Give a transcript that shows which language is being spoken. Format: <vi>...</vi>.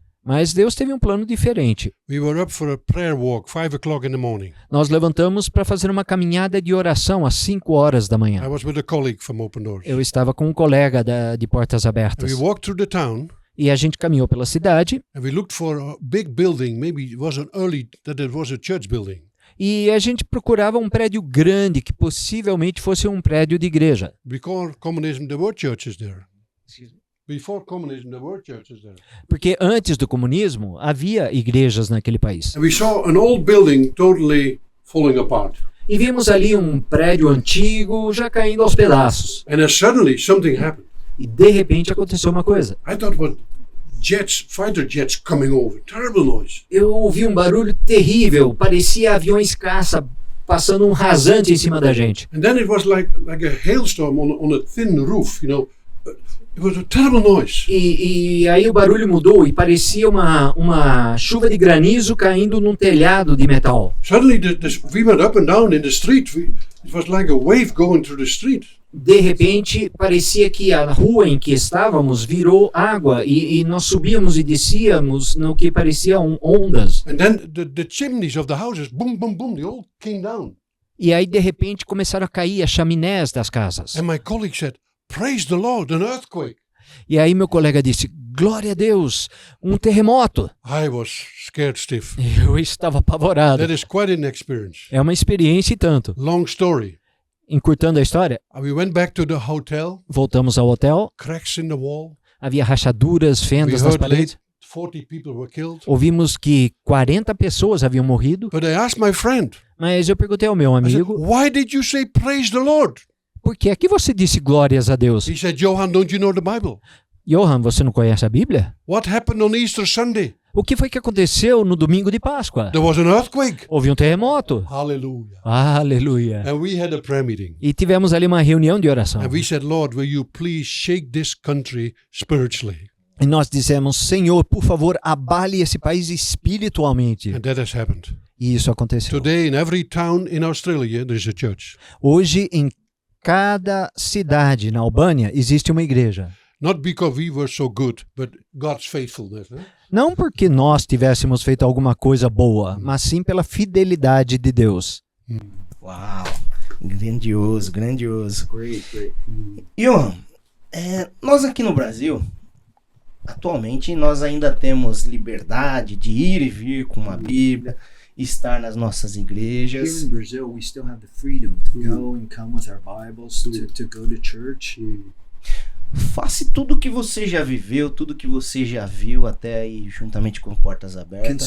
<pt>Mas Deus teve um plano diferente.</pt> <en>We were up for a prayer walk, 5 o'clock in the morning.</en> <pt>Nós levantamos para fazer uma caminhada de oração às 5 horas da manhã.</pt> <en>I was with a colleague from Open Doors.</en> <pt>Eu estava com um colega de Portas</pt> <en>And</en> <pt>Abertas.</pt> <en>we walked through the town.</en> <pt>E a gente caminhou pela cidade.</pt> <en>And we looked for a big building. Maybe it was that it was a church building.</en> <pt>E a gente procurava um prédio grande que possivelmente fosse um prédio de igreja.</pt> <en>Before communism, there were churches there. Before communism, there were churches there.</en> <pt>Porque antes do comunismo havia igrejas naquele país.</pt> <en>And we saw an old building totally falling apart.</en> <pt>E vimos ali um prédio antigo já caindo aos pedaços.</pt> <en>And then suddenly something happened.</en> <pt>E de repente aconteceu uma coisa.</pt> <en>I thought what fighter jets coming over. Terrible noise.</en> <pt>Eu ouvi um barulho terrível, parecia aviões caça passando um rasante em cima da gente.</pt> <en>And then it was like a hailstorm on a thin roof, you know. It was a terrible noise.</en> <pt>E aí o barulho mudou e parecia uma chuva de granizo caindo num telhado de metal.</pt> <en>Suddenly we went up and down in the street. It was like a wave going through the street.</en> <pt>De repente, parecia que a rua em que estávamos virou água e nós subíamos e descíamos no que pareciam ondas.</pt> <en>And then the chimneys of the houses, boom, boom, boom, they all came down.</en> <pt>E aí, de repente, começaram a cair as chaminés das casas.</pt> <en>And my colleague said, praise the Lord, an earthquake.</en> <pt>E aí meu colega disse, glória a Deus, um terremoto.</pt> <en>I was scared stiff.</en> <pt>Eu estava apavorado.</pt> <en>That is quite an experience.</en> <pt>É uma experiência e tanto.</pt> <en>Long story.</en> <pt>Encurtando a história,</pt> <en>We went back to the hotel,</en> <pt>voltamos ao hotel,</pt> <en>cracks in the wall.</en> <pt>havia rachaduras,</pt> <en>We</en> <pt>fendas nas</pt> <en>heard</en> <pt>paredes.</pt> <en>40 people were killed.</en> <pt>Ouvimos que 40 pessoas haviam morrido,</pt> <en>But I asked my friend,</en> <pt>mas eu perguntei ao meu</pt> <en>I said,</en> <pt>amigo,</pt> <en>why did you say praise the Lord?</en> <pt>por que é que você disse glórias a Deus?</pt> <en>He said, Johan, don't you know the Bible?</en> <pt>Johan, você não conhece a Bíblia?</pt> <en>What happened on Easter Sunday?</en> <pt>O que foi que aconteceu no domingo de Páscoa?</pt> <en>There was an earthquake.</en> <pt>Houve um terremoto.</pt> <en>Hallelujah.</en> <pt>Aleluia.</pt> <en>And we had a prayer meeting.</en> <pt>E tivemos ali uma reunião de oração.</pt> <en>And we said, Lord, will you please shake this country spiritually?</en> <pt>E nós dissemos, Senhor, por favor, abale esse país espiritualmente.</pt> <en>And that has happened.</en> <pt>E isso aconteceu.</pt> <en>Today, in every town in Australia, there is a church.</en> <pt>Hoje, em cada cidade na Albânia, existe uma igreja.</pt> <en>Not because we were so good, but God's faithfulness.</en> <pt>Não porque nós tivéssemos feito alguma coisa boa, mas sim pela fidelidade de Deus. Uau, grandioso, grandioso.</pt> <en>Great.</en> <pt>Johan, nós aqui no Brasil, atualmente, nós ainda temos liberdade de ir e vir com uma Bíblia, estar nas nossas</pt> <en>Here</en> <pt>igrejas.</pt> <en>in Brazil, we still have the freedom to go and come with our Bibles, to go to church.</en> <pt>Faça tudo que você já viveu, tudo que você já viu até aí juntamente com Portas Abertas.</pt>